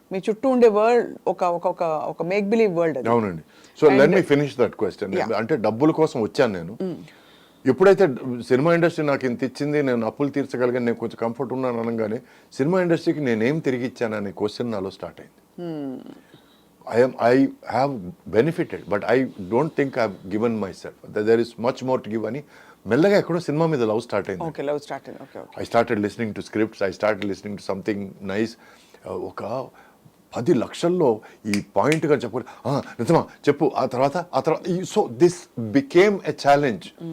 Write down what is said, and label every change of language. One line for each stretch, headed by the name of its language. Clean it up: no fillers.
Telugu: మీ చుట్టూ ఉండే వరల్డ్ ఒక మేక్ బిలీవ్ వరల్డ్ అది. అవునండి.
English: So let me finish that question.
Telugu: అంటే డబ్బుల కోసం వచ్చాను నేను. ఎప్పుడైతే సినిమా ఇండస్ట్రీ నాకు ఇంత ఇచ్చింది, నేను అప్పులు తీర్చగలిగాను, నేను కొంచెం కంఫర్ట్ ఉన్నాను అనగానే సినిమా ఇండస్ట్రీకి నేనేం తిరిగి ఇచ్చాను అనే క్వశ్చన్ నాలో స్టార్ట్ అయింది.
English: I have benefited, but I don't think I've given myself. There is much more to give
Telugu: అని మెల్లగా ఎక్కడో సినిమా మీద లవ్ స్టార్ట్ అయింది. ఓకే, లవ్ స్టార్ట్ అయింది. Okay,
English: I started listening to scripts, I started listening to something nice.
Telugu: ఒక 10 లక్షల్లో ఈ పాయింట్గా చెప్పాలి, నిజమా చెప్పు, ఆ తర్వాత
English: So this became a challenge.